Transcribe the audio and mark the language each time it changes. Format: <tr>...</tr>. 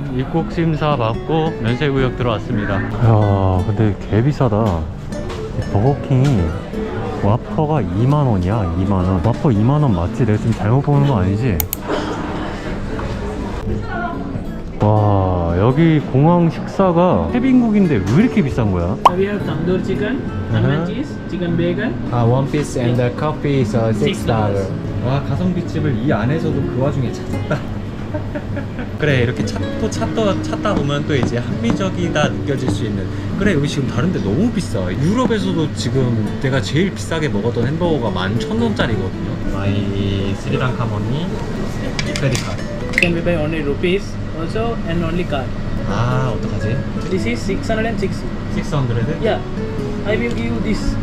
<ko>입국 심사 받고 면세구역 들어왔습니다. 야 근데 개 비싸다. 버거킹이 와퍼가 2만원이야. 2만원. 와퍼 2만원 맞지? 내가 지금 잘못 보는 거 아니지? 와 여기 공항 식사가 태빈국인데 왜 이렇게 비싼 거야?</ko> <en>We have tandoor chicken, onion cheese, chicken bacon. One piece and the coffee is $6.</en> <ko>와 가성비집을 이 안에서도 그 와중에 찾았다. 그래 이렇게 찾다 보면 또 이제 합리적이다 느껴질 수 있는. 그래 여기 지금 다른데 너무 비싸. 유럽에서도 지금 내가 제일 비싸게 먹었던 햄버거가 11,000원짜리거든요. 마이 스리랑카 머니 크레딧 카드.</ko> <en>Can we buy only rupees also and only card?</en> <ko>아 어떡하지?</ko> <en>This is 660. 600? Yeah, I will give you this.</en>